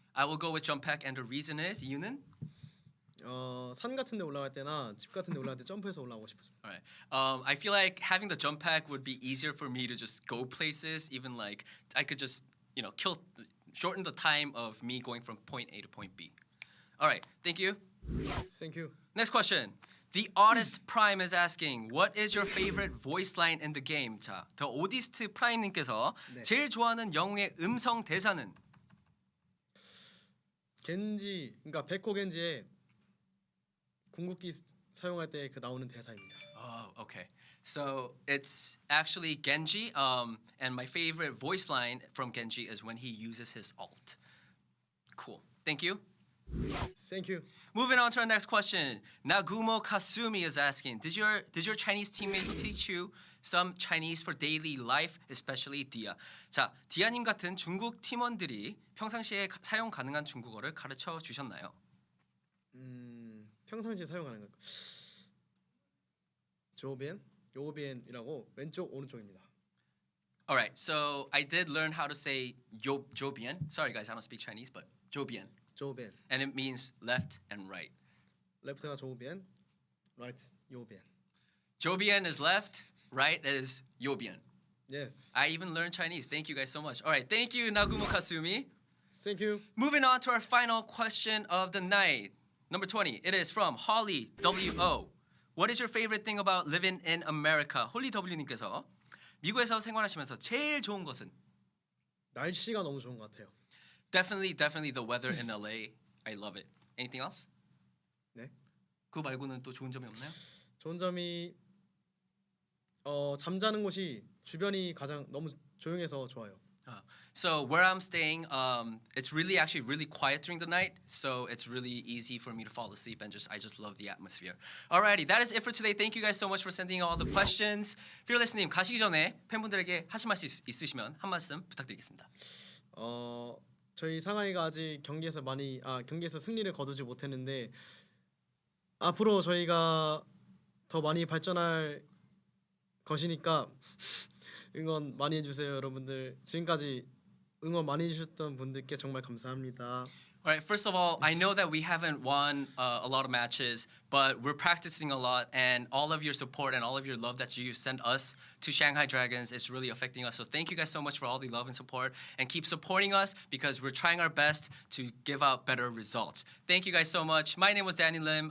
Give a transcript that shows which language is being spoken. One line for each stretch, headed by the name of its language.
English: I will go with Jump Pack, and the reason is,
Korean: 이유는? 산 같은 데 올라갈 때나 집 같은 데 올라갈 때 점프해서 올라오고 싶어서.
English: Alright. I feel like having the jump pack would be easier for me to just go places. Even like I could just shorten the time of me going from point A to point B. Alright, thank you. Thank you. Next question. The Oddest Prime is asking, what is your favorite voice line in the game?
Korean: 자, The Oddest Prime님께서 네. 제일 좋아하는 영웅의 음성 대사는? 겐지, 그러니까 백호 겐지의 궁극기 사용할 때 그 나오는 대사입니다.
English: Oh, okay. So it's actually Genji, and my favorite voice line from Genji is when he uses his ult. Cool. Thank you. Thank you. Moving on to our next question. Nagumo Kasumi is asking, did your Chinese teammates teach you some Chinese for daily life, especially Dia?
Korean: 자, 디아님 같은 중국 팀원들이 평상시에 사용 가능한 중국어를 가르쳐 주셨나요? 평상시에 사용하는 거. 조비엔, 요비엔이라고 왼쪽 오른쪽입니다.
English: All right. So I did learn how to say Jobian. Sorry guys, I don't speak Chinese, but Jobian.
Korean: 조비엔.
English: And it means left and right.
Korean: 레프트가 조비엔, 라이트 요비엔.
English: Jobian is left, right is Yobian. Yes. I even learned Chinese. Thank you guys so much. All right, thank you, Nagumo Kasumi. Thank you. Moving on to our final question of the night. Number 20. It is from Holly W.O. What is your favorite thing about living in America?
Korean: 홀리 W님께서 미국에서 생활하시면서 제일 좋은 것은? 날씨가 너무 좋은 것 같아요.
English: Definitely the weather in LA. I love it. Anything else?
Korean: 네. 그거 말고는 또 좋은 점이 없나요? 좋은 점이 잠자는 곳이 주변이 가장 너무 조용해서 좋아요.
English: So where I'm staying, it's actually really quiet during the night, so it's really easy for me to fall asleep and I just love the atmosphere. Alrighty, that is it for today. Thank you guys so much for sending all the questions.
Korean: Fearless님 가시기 전에 팬분들에게 하실 말씀 있으시면 한 말씀 부탁드리겠습니다. 저희 상하이가 아직 경기에서 승리를 거두지 못했는데 앞으로 저희가 더 많이 발전할 것이니까 응원 많이 해주세요, 여러분들. 지금까지 응원 많이 해주셨던 분들께 정말 감사합니다.
English: All right, first of all, I know that we haven't won a lot of matches, but we're practicing a lot, and all of your support and all of your love that you send us to Shanghai Dragons is really affecting us. So thank you guys so much for all the love and support, and keep supporting us because we're trying our best to give out better results. Thank you guys so much. My name was Danny Lim.